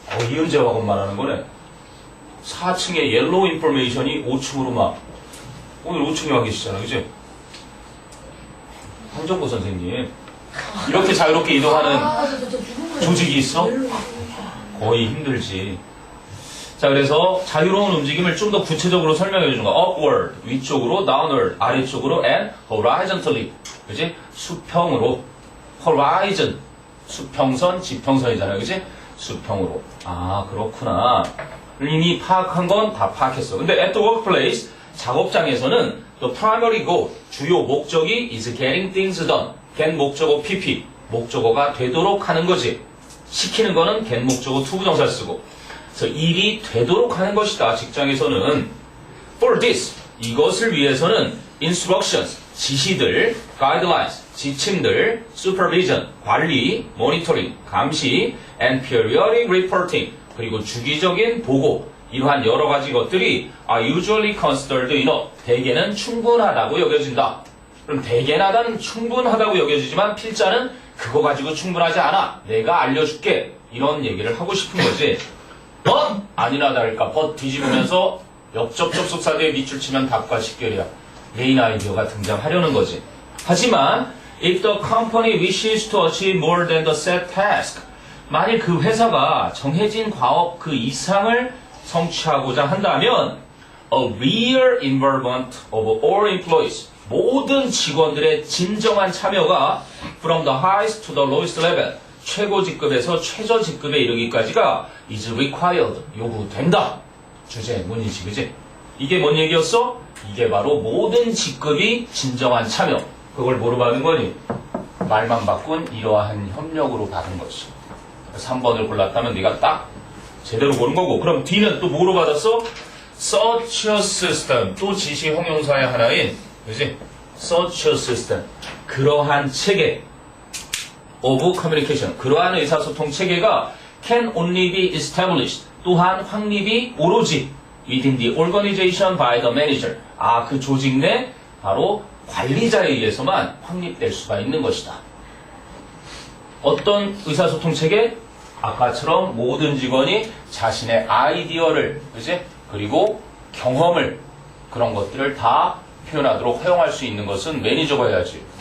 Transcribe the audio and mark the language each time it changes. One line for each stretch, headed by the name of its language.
Korean: 이은재하고 말하는 거네. 4층에 옐로우 인포메이션이 5층으로 막, 오늘 5층에 와 계시잖아, 그치? 황정보 선생님. 이렇게 자유롭게 이동하는 조직이 있어? 거의 힘들지. 자, 그래서 자유로운 움직임을 좀 더 구체적으로 설명해 주는 거야.
English: upward,
Korean: 위쪽으로,
English: downward,
Korean: 아래쪽으로,
English: and horizontally.
Korean: 그치? 수평으로. horizon, 수평선, 지평선이잖아요. 그치? 수평으로. 아, 그렇구나. 이미 파악한 건 다 파악했어. 근데
English: at the workplace,
Korean: 작업장에서는
English: the primary goal,
Korean: 주요 목적이
English: is getting things done.
Korean: get 목적어 PP, 목적어가 되도록 하는 거지. 시키는 거는 get 목적어 to 부정사 쓰고. 그래서 일이 되도록 하는 것이다. 직장에서는
English: for this,
Korean: 이것을 위해서는
English: instructions,
Korean: 지시들,
English: guidelines,
Korean: 지침들,
English: supervision,
Korean: 관리,
English: monitoring,
Korean: 감시,
English: and periodic reporting,
Korean: 그리고 주기적인 보고, 이러한 여러 가지 것들이
English: are usually considered enough,
Korean: 대개는 충분하다고 여겨진다. 그럼 대개나단 충분하다고 여겨지지만 필자는 그거 가지고 충분하지 않아. 내가 알려줄게. 이런 얘기를 하고 싶은 거지. but 아니나 다를까 but 뒤집으면서 역접 접속사대에 밑줄 치면 답과 직결이야. 메인 아이디어가 등장하려는 거지. 하지만
English: if the company wishes to achieve more than the set task,
Korean: 만일 그 회사가 정해진 과업 그 이상을 성취하고자 한다면
English: a real involvement of all employees,
Korean: 모든 직원들의 진정한 참여가
English: from the highest to the lowest level,
Korean: 최고 직급에서 최저 직급에 이르기까지가
English: is required,
Korean: 요구된다. 주제, 문이지, 그지? 이게 뭔 얘기였어? 이게 바로 모든 직급이 진정한 참여. 그걸 뭐로 받은 거니? 말만 바꾼 이러한 협력으로 받은 거지. 3번을 골랐다면 네가 딱 제대로 고른 거고. 그럼 D는 또 뭐로 받았어?
English: Such a system.
Korean: 또 지시 형용사의 하나인, 그지?
English: Such a system.
Korean: 그러한 체계.
English: of communication.
Korean: 그러한 의사소통 체계가
English: can only be established.
Korean: 또한 확립이 오로지
English: within the organization by the manager.
Korean: 그 조직 내 바로 관리자에 의해서만 확립될 수가 있는 것이다. 어떤 의사소통 체계? 아까처럼 모든 직원이 자신의 아이디어를, 그지? 그리고 경험을, 그런 것들을 다 표현하도록 허용할 수 있는 것은 매니저가 해야지.